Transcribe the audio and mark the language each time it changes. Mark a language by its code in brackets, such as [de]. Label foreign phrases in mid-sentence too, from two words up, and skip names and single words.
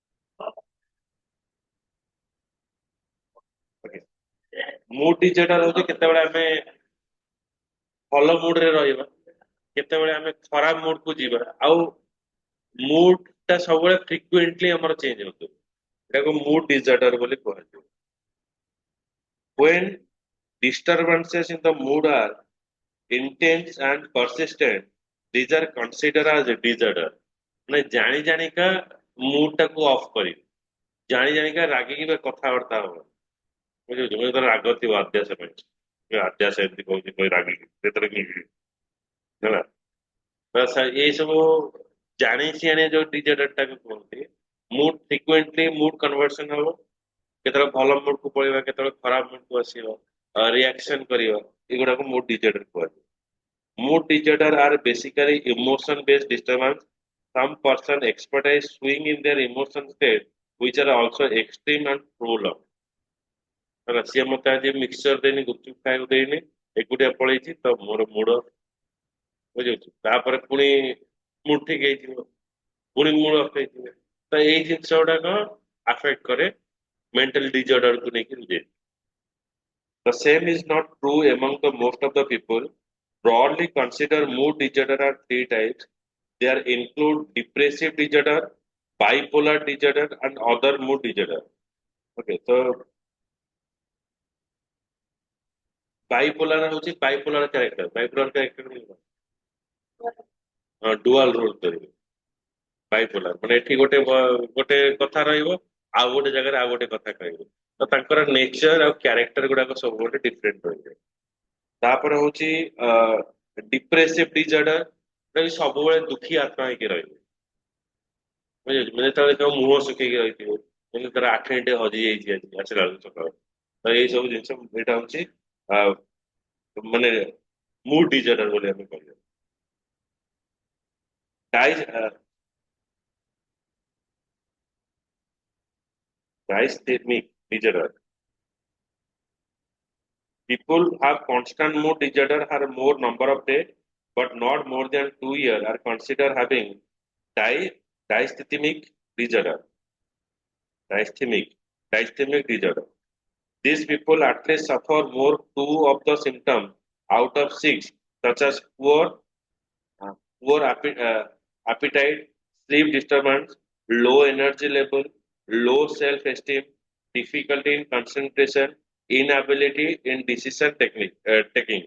[en] mood disorder [or] ହଉଛି କେତେବେଳେ ଆମେ ଭଲ ମୁଡ ରେ ରହିବା କେତେବେଳେ ଆମେ ଖରାପ ମୁଡ କୁ ଯିବା ଆଉ ମୁଡ ଟା ସବୁବେଳେ ଫ୍ରିକ୍ୱେଣ୍ଟଲି ଆମର ଚେଞ୍ଜ ହଉଥିବ ଏଟାକୁ [en] mood disorder [or] ବୋଲି କୁହାଯିବ [en] when disturbances in the mood are intense and persistent these are considered as a disorder [or] ମାନେ ଜାଣି ଜାଣିକା ମୁଡ ଟାକୁ ଅଫ୍ କରିବ ଜାଣି ଜାଣିକା ରାଗିକି ବା କଥାବାର୍ତ୍ତା ହବ ବୁଝିପାରୁଛ ମୁଁ ଯେତେବେଳେ ରାଗ ଥିବ ଅଭ୍ୟାସ ପାଇଁ ଅଭ୍ୟାସ ଏମିତି କହୁଛି କହି ରାଗିକି ସେଥିରେ କି ହେଲା ବାସ୍ ଏଇ ସବୁ ଜାଣି ସିଆଣି ଯୋଉ ଡିଜର୍ଡର ଟାକୁ କୁହନ୍ତି [en] mood frequently mood conversion [or] ହବ କେତେବେଳେ ଭଲ ମୁଡ କୁ ପଳେଇବା କେତେବେଳେ ଖରାପ ମୁଡ କୁ ଆସିବ ରିଆକ୍ସନ କରିବ ଏଗୁଡାକୁ ମୁଡ ଡିଜର୍ଡର କୁହାଯାଏ [en] mood disorder are basically emotion based disturbance some person experience swing in their emotion state which are also extreme and prolonged [or] ହେଲା ସିଏ ମତେ ଆଜି ମିକ୍ସଚର ଦେଇନି ଗୁପଚୁପ ଖାଇବାକୁ ଦେଇନି ଏକୁଟିଆ ପଳେଇଛି ତ ମୋର ମୁଡ ବୁଝିପାରୁଛୁ ତାପରେ ପୁଣି ମୁଡ ଠିକ ହେଇଯିବ ପୁଣି ମୁଡ ଅଫ୍ ହେଇଯିବ ତ ଏଇ ଜିନିଷ ଗୁଡାକ ଆଫେକ୍ଟ କରେ ମେଣ୍ଟାଲ ଡିଜର୍ଡର କୁ ନେଇକି ବୁଝେଇ [en] the same is not true among the most of the people broadly consider mood disorder are three types they are include depressive disorder bipolar disorder and other mood disorder okay so [or] bipolar ହଉଛି [en] bipolar character dual role [or] କରିବେ ବାଇପୋଲାର ମାନେ ଏଠି ଗୋଟେ କଥା ରହିବ ଆଉ ଗୋଟେ ଜାଗାରେ ଆଉ ଗୋଟେ କଥା କହିବ ତ ତାଙ୍କର ନେଚର ଆଉ କ୍ୟାରେକ୍ଟର ଗୁଡାକ ସବୁ ଗୋଟେ ଡିଫରେଣ୍ଟ ରହିବ ତାପରେ ହଉଛି [en] depressive disorder [or] ଏଟା ବି ସବୁବେଳେ ଦୁଃଖୀ ଆତ୍ମା ହେଇକି ରହିବ ବୁଝିପାରୁଛୁ ମାନେ ଯେତେବେଳେ ତାଙ୍କ ମୁହଁ ଶୁଖେଇକି ରହିଥିବ ଯେମିତି ତାର ଆଖି ଟିକେ ହଜି ଯାଇଛି ଆଜି ଆସିଲା ବେଳକୁ ସକାଳ ତ ଏଇ ସବୁ ଜିନିଷ ଏଇଟା ହଉଛି ଆ, ମାନେ [en] mood disorder [or] ବୋଲି ଆମେ କହିବା [en] dys- dysthymic disorder people have constant mood disorder have more number of days, but not more than 2 years are considered having di- dysthymic disorder. Dysthymic, dysthymic disorder. These people at least suffer more two of the symptoms out of six, such as uh, appetite, sleep disturbance, low energy level, low self-esteem, difficulty in concentration, inability in decision taking.